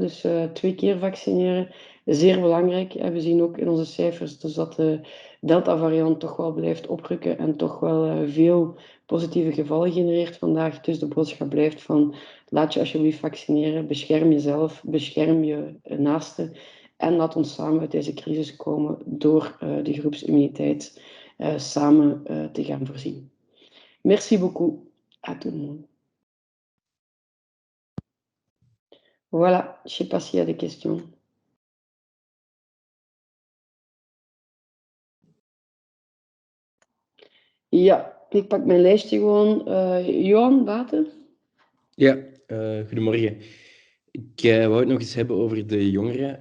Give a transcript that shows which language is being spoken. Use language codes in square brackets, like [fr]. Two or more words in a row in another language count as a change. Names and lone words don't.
[nl] Dus 2 keer vaccineren, zeer belangrijk. We zien ook in onze cijfers dus dat de Delta-variant toch wel blijft oprukken en toch wel veel positieve gevallen genereert vandaag. Dus de boodschap blijft van laat je alsjeblieft vaccineren, bescherm jezelf, bescherm je naasten en laat ons samen uit deze crisis komen door de groepsimmuniteit samen te gaan voorzien. [fr] Merci beaucoup à tout le monde. Voilà, je ne sais pas s'il y a des questions. [nl] Ja, ik pak mijn lijstje gewoon. Johan, Baten? Ja, goedemorgen. Ik wou het nog eens hebben over de jongeren.